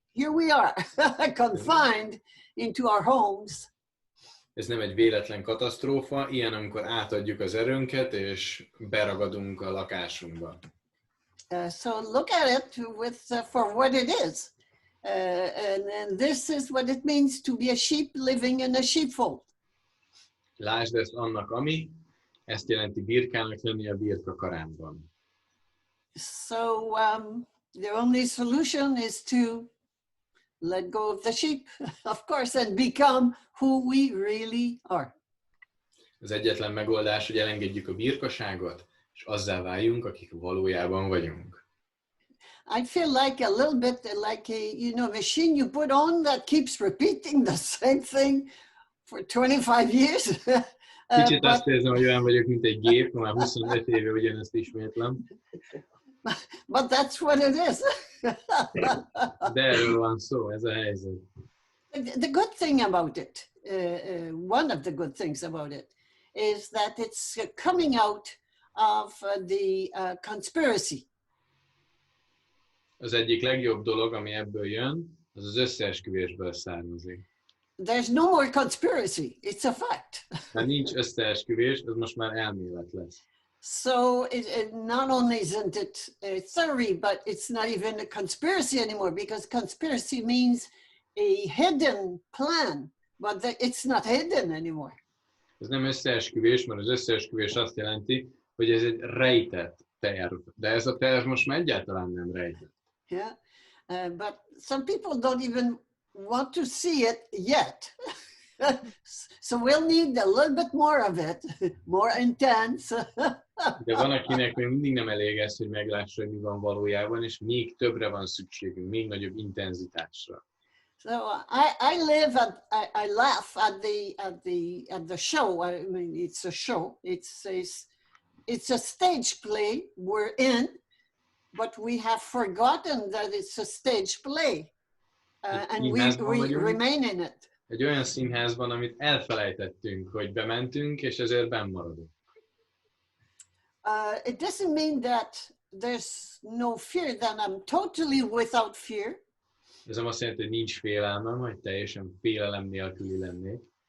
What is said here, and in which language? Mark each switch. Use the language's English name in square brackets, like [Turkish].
[English] Here we are, confined into our homes. [Hungarian] Ez nem egy véletlen katasztrófa, ilyen, amikor átadjuk az erőnket, és beragadunk a lakásunkba. [English] So look at it for what it is. And this is what it means to be a sheep living in a sheepfold. [Hungarian] Lásd ezt annak, ami, ezt jelenti birkának lenni a birkakarámban. [English] So the only solution is to let go of the sheep, of course, and become who we really are. [Hungarian] Az egyetlen megoldás, hogy elengedjük a birkaságot, és azzá váljunk, akik valójában vagyunk. [English] I feel like a little bit like a machine you put on that keeps repeating the same thing for 25 years. [Hungarian] Kicsit azt érzem, hogy olyan vagyok, mint egy gép, már 25 éve ugyanezt ismétlem. [English] But that's what it is. [Hungarian] De erről van szó, ez a helyzet. [English] The good thing about it, one of the good things about it, is that it's coming out of the conspiracy. [Hungarian] Az egyik legjobb dolog, ami ebből jön, az az összeesküvésből származik. [English] There's no more conspiracy, it's a fact. [Hungarian] Ha nincs összeesküvés, az most már elmélet lesz. [English] So it not only isn't it a theory, but it's not even a conspiracy anymore, because conspiracy means a hidden plan, but it's not hidden anymore. [Hungarian] Ez nem összeesküvés, mert az összeesküvés azt jelenti, hogy ez egy rejtett terv. De ez a terv most már egyáltalán nem rejtett. [English] Yeah, but some people don't even want to see it yet. So we'll need a little bit more of it, more intense. [Hungarian] De van, akinek még mindig nem elég ez, hogy meglássa, hogy mi van valójában, és még többre van szükségünk, még nagyobb intenzitásra. [English] So I laugh at the show. I mean, it's a show. It's a stage play we're in, but we have forgotten that it's a stage play, and we remain in it. [Hungarian] Egy olyan színházban, amit elfelejtettünk, hogy bementünk, és ezért benn maradunk. [English] It doesn't mean that there's no fear, that I'm totally without fear. [Hungarian] Ez nem azt jelenti, hogy nincs félelmem, hogy teljesen félelem nélküli lennék.